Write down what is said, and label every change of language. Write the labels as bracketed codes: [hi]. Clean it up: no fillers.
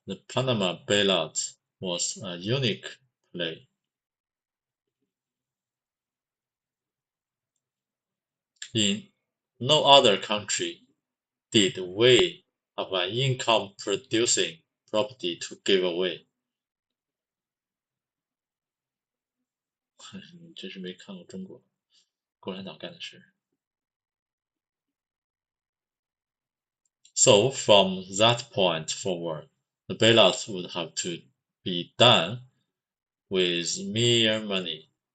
[en] The Panama bailout was a unique play. In no other country did we have an income-producing property to give away. [zh] 你真是没看过中国共产党干的事。 [en] So from that point forward, the bailout would have to be done with mere money.